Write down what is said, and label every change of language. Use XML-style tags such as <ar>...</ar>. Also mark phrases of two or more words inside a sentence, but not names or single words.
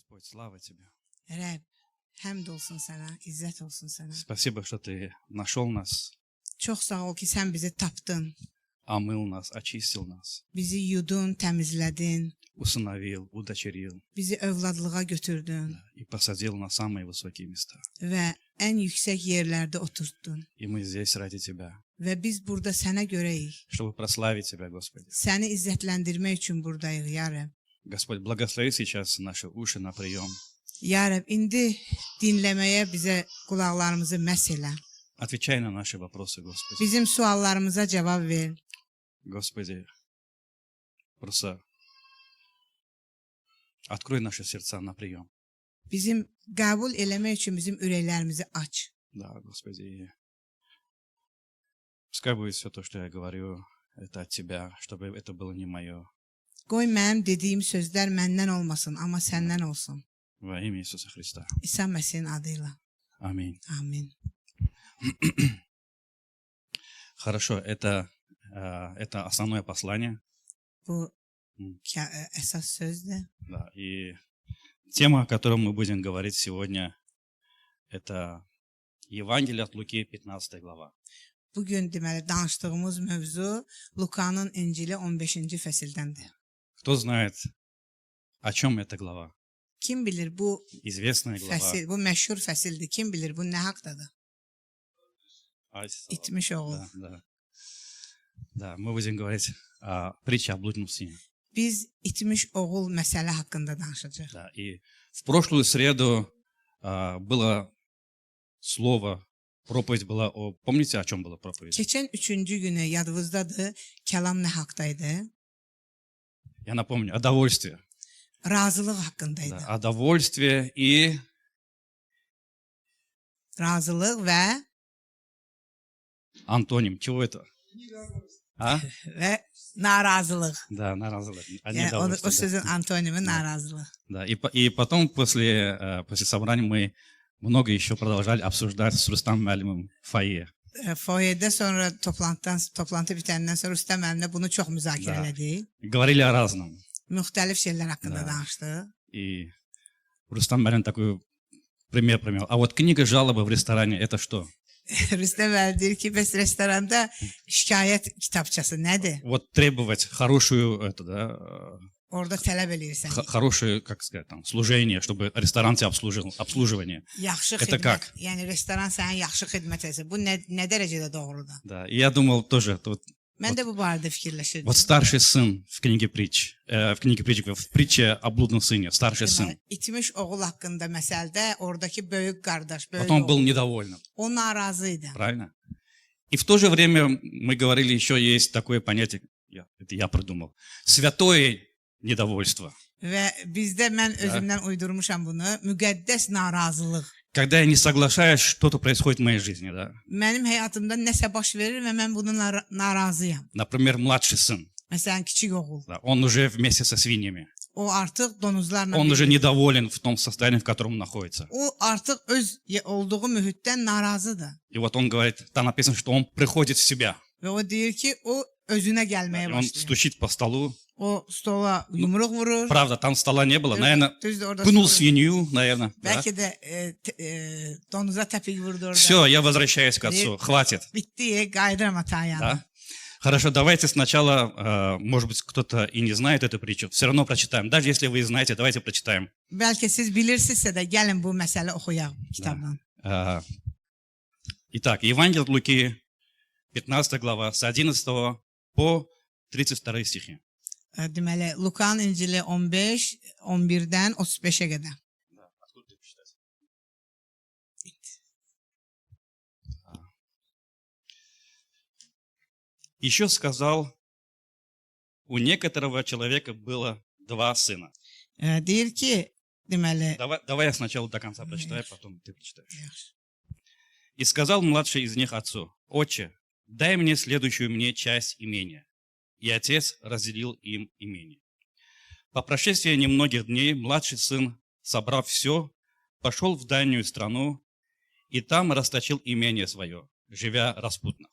<ru>Господь, слава Тебе.</ru> <az>Rəbb, həmd olsun sənə, izzət olsun sənə.</az> <ru>Спасибо, что Ты нашел нас,</ru> <az>Çox sağ ol ki, sən bizi tapdın.</az> <ru>омыл нас, очистил нас,</ru> <az>Bizi yudun, təmizlədin.</az> <ru>усыновил, удочерил</ru> <az>Bizi övladlığa götürdün</az> <ru>и посадил на самые высокие места.</ru> <az>və ən yüksək yerlərdə oturtdun.</az> <ru>И мы здесь ради Тебя,</ru> <az>Və biz burada sənə görəyik.</az> <ru>чтобы прославить Тебя, Господи.</ru> <az>Səni izzətləndirmək üçün buradayıq, ya Rəbb.</az> <ru>Господь, благослови сейчас наши уши на прием.</ru> <az>Ya Rəbb, indi dinləməyə bizə qulaqlarımızı məs elə.</az> <ru>Отвечай на наши вопросы, Господи.</ru> <az>Bizim suallarımıza cavab ver.</az> <ru>Господи, просто открой наши сердца на прием.</ru> <az>Bizim qəbul eləmək üçün bizim ürəklərimizi aç.</az> <ru>Да, Господи. И пускай будет все то, что я говорю, это от Тебя, чтобы это было не мое.</ru> <az>Qoy mənim dediyim sözlər məndən olmasın, amma səndən olsun.</az> <ru>Во имя Иисуса Христа.</ru> <az>İsa Məsihin adıyla.</az> <ru>Аминь.</ru> <az>Amin.</az> <ru>Хорошо, это основное послание.</ru> <az>Bu əsas sözdür.</az> <ru>Да, и тема, о которой мы будем говорить сегодня, это Евангелие от Луки, 15 глава.</ru> <az>Bugün deməli danışdığımız mövzu Lukanın İncili 15-ci fəsildəndir.</az> <ru>Кто знает, о чем эта глава?</ru> <az>Kim bilir bu</az> <ru>Известная глава.</ru> <az>fəsil, bu məşhur fəsildir. Kim bilir bu nə haqqdadır? İtmiş oğul.</az> <ru>Да, да. Да, мы будем говорить о притче о блудном сыне.</ru> <az>Biz itmiş oğul məsələ haqqında danışacağıq.</az> <ru>Да, и в прошлую среду было слово, проповедь была о... Помните, о чем была проповедь?</ru> <az>Keçən 3-cü günü yadınızdadır, kəlam nə haqqdaydı?</az> <ru>Я напомню, о довольстве.</ru> <az>Razılıq haqqındaydı.</az> <ru>Да, о довольстве и...</ru> <az>Razılıq və</az> <ru>Антоним, чего это? А?</ru> <az>narazılıq.</az> <ru>Да, наразылык.</ru> <az>Yəni, o sözün antonimi narazılıq.</az> <ru>Да, и потом после собрания мы много еще продолжали обсуждать с Рустам Мəlимim в фойе.</ru> <az>Foyədə sonra toplantı bitəndən sonra Rüstəm müəllimlə bunu çox müzakirə elədik.</az> <ru>Говорили о разном.</ru> <az>Müxtəlif şeylər haqqında danışdıq.</az> <ru>И Рустам Мəlим такой пример привел. А вот книга жалобы в ресторане, это что?</ru> <az>Rüstəm müəllim deyir ki, bəs restoranda şikayət kitabçası nədir?</az> <ru>Вот требовать хорошую,</ru> <az>Orada tələb eləyirsən.</az> <ru>хорошее, как сказать, там, служение, чтобы ресторан тебя обслужил, обслуживание.</ru> <az>Yaxşı</az> <ru>Это</ru> <az>xidmət.</az> <ru>как?</ru> <az>Yəni restoran sənə yaxşı xidmət etsə, bu nə dərəcədə doğrudur?</az> <ru>Да, и я думал тоже,</ru> <az>Mən də bu barədə fikirləşirdim.</az> <ru>вот старший сын в книге притч, в притче о блудном сыне, старший сын.</ru> <az>İtmiş oğul haqqında məsələdə oradakı böyük qardaş, böyük</az> <ru>Вот он был</ru> <az>oğul,</az> <ru>недоволен,</ru> <az>o narazı idi.</az> <ru>правильно? И в то же время мы говорили, еще есть такое понятие, это я придумал, святое недовольство.</ru> <az>Və bizdə mən özümdən uydurmuşam bunu, müqəddəs narazılıq.</az> <ru>Когда я не соглашаюсь, что-то происходит в моей жизни, да.</ru> <az>Mənim həyatımda nəsə baş verir və mən bunun narazıyam.</az> <ru>Например, младший сын,</ru> <az>Məsələn, kiçik oğul.</az> <ru>да, он уже вместе со свиньями,</ru> <az>O artıq donuzlarla</az> <ru>он уже</ru> <az>birlikdə.</az> <ru>недоволен в том состоянии, в котором он находится.</ru> <az>O artıq öz olduğu mühitdən narazıdır.</az> <ru>И вот он говорит, там написано, что он приходит в себя.</ru> <az>Və o deyir ki, o özünə</az> <ru>И</ru> <az>gəlməyə</az> <ru>он</ru> <az>başlayır.</az> <ru>стучит по столу.</ru> <az>O stola yumruq vurur.</az> <ru>Правда, там стола не было. Наверное,</ru> <az>Düzdür, orada</az> <ru>пнул</ru> <az>stol-</az> <ru>свинью, наверное. Да?</ru> <az>Bəlkə də donuza təpik vurdu orada.</az> <ru>Все, я возвращаюсь к отцу. Хватит.</ru> <az>Bitdi, qayıdıram ata yanına.</az> <ru>Да? Хорошо, давайте сначала, может быть, кто-то и не знает эту притчу, все равно прочитаем. Даже если вы знаете, давайте прочитаем.</ru> <az>Bəlkə siz bilirsinizsə də gəlin bu məsələ oxuyaq kitabdan.</az> <ru>Итак, Евангелие от Луки, 15 глава, с 11 по 32 стихи.</ru> <az>Deməli, Lukanın İncili 15, 11-dən 35-ə qədər.</az> <ru>Еще сказал, у некоторого человека было два сына.</ru> <az>Deyir ki, deməli,</az> <ru>Давай я сначала до конца прочитаю, потом ты прочитаешь.</ru> <az>yaxşı.</az> <ru>И сказал младший из них отцу: «Отче, дай мне следующую мне часть имения». И отец разделил им имение. По прошествии немногих дней младший сын, собрав все, пошел в дальнюю страну и там расточил имение свое, живя распутно.</ru>